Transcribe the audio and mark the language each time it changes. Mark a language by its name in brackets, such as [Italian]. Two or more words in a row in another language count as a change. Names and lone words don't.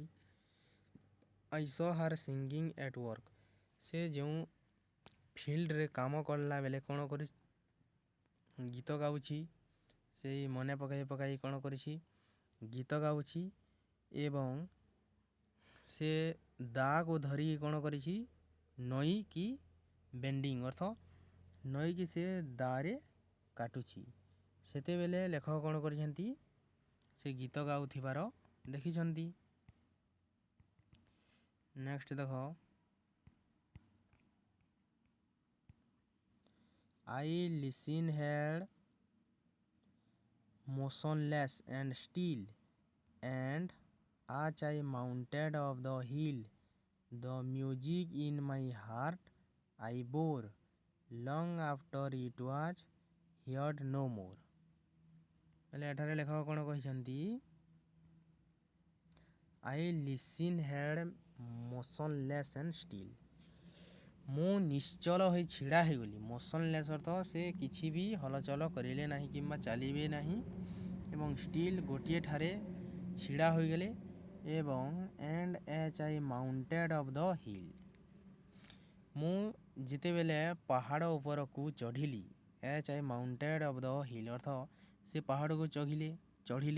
[English] I saw her singing at work, [Odia] ସେ ଯେଉଁ ଫିଲ୍ଡରେ କାମ କଲା ବେଳେ କ'ଣ କରି ଗୀତ ଗାଉଛି, ସେଇ ମନେ ପକାଇ ପକାଇ କ'ଣ କରିଛି, ଗୀତ ଗାଉଛି ଏବଂ ସେ ଦାକୁ ଧରିକି କ'ଣ କରିଛି, ନଈକି ବେଣ୍ଡିଂ, ଅର୍ଥ ନଈକି ସେ ଦାରେ କାଟୁଛି। ସେତେବେଳେ ଲେଖକ କ'ଣ କରିଛନ୍ତି, ସେ ଗୀତ ଗାଉଥିବାର ଦେଖିଛନ୍ତି। ନେକ୍ସଟ ଦେଖ, [English] I listen heard motionless and still, and as I mounted up the hill, the music in my heart I bore, long after it was heard no more। [Odia] ହେଲେ ଏଠାରେ ଲେଖକ କ'ଣ କହିଛନ୍ତି, [English] I listen heard motionless and still, [Odia] ମୁଁ ନିଶ୍ଚଳ ହୋଇ ଛିଡ଼ା ହୋଇଗଲି। ମୋସନଲେସ୍ ଅର୍ଥ ସେ କିଛି ବି ହଲଚଲ କରିଲେ ନାହିଁ କିମ୍ବା ଚାଲିବେ ନାହିଁ, ଏବଂ ଷ୍ଟିଲ୍ ଗୋଟିଏ ଠାରେ ଛିଡ଼ା ହୋଇଗଲେ, ଏବଂ [English] and as I mounted of the hill, [Odia] ମୁଁ ଯେତେବେଳେ ପାହାଡ଼ ଉପରକୁ ଚଢ଼ିଲି, [English] as I mounted of the hill [Odia] ଅର୍ଥ ସେ ପାହାଡ଼କୁ ଚଢ଼ିଲେ।